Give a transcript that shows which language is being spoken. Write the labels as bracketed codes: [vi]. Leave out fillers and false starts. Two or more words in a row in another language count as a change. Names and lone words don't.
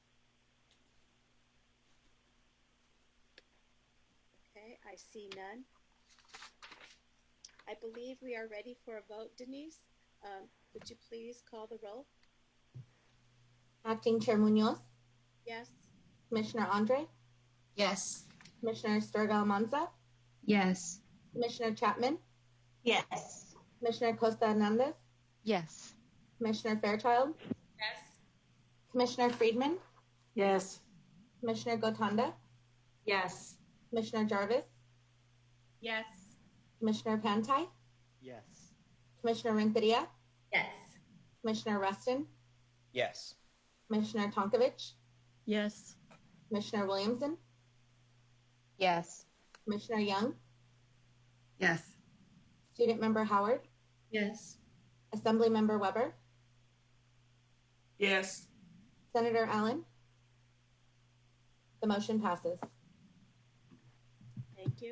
[en] Okay, I see none. I believe we are ready for a vote. Denise, would you please call the roll? Acting Chair Munoz? Yes. Commissioner Andre? Yes. Commissioner Estorga-Almanza? Yes. Commissioner Chapman? Yes. Commissioner Costa Hernandez? Yes. Commissioner Fairchild? Yes. Commissioner Friedman? Yes. Commissioner Gotanda? Yes. Commissioner Jarvis? Yes. Commissioner Pantai? Yes. Commissioner Renteria? Yes. Commissioner Reston? Yes. Commissioner Tonkovich? Yes. Commissioner Williamson? Yes. Commissioner Young? Yes. Student Member Howard? Yes. Assembly Member Weber? Yes. Senator Allen? The motion passes. Thank you.